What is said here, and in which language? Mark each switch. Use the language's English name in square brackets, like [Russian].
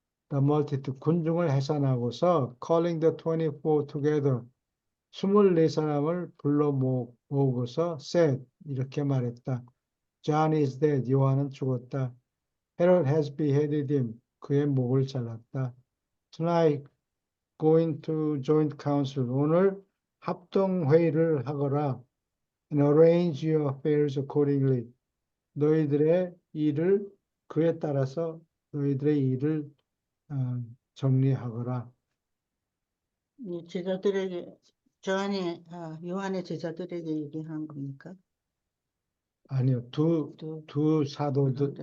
[English] The multitude, [Korean] 군중을 해산하고서 [English] calling the 24 together, [Korean] 24사람을 불러 모으고서 [English] said, [Korean] 이렇게 말했다. [English] John is dead, [Korean] 요한은 죽었다. [English] Herod has beheaded him, [Korean] 그의 목을 잘랐다. [English] Tonight, going to joint council, [Korean] 오늘 합동회의를 하거라. [English] And arrange your affairs accordingly. [Korean] 너희들의 일을 그에 따라서 너희들의 일을 정리하거라. 제자들에게 요한의 제자들에게 얘기한 겁니까? 아니요, 두 사도